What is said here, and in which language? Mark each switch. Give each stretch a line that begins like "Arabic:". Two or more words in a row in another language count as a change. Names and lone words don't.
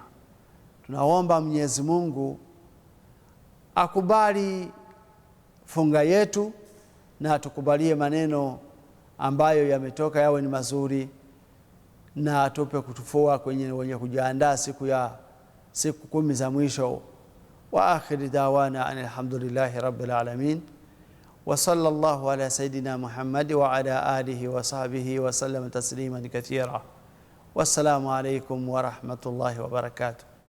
Swahili: Tunaomba Mwenyezi Mungu akubali funga yetu na atukubalie maneno ambayo yametoka yawe ni mazuri, na atupe kutufua wenye kujiandaa siku 10 za mwisho.
Arabic: وآخر دعوانا الحمد لله رب العالمين، وصلى الله على سيدنا محمد وعلى آله وصحبه وسلم تسليما كثيرا. والسلام عليكم ورحمة الله وبركاته.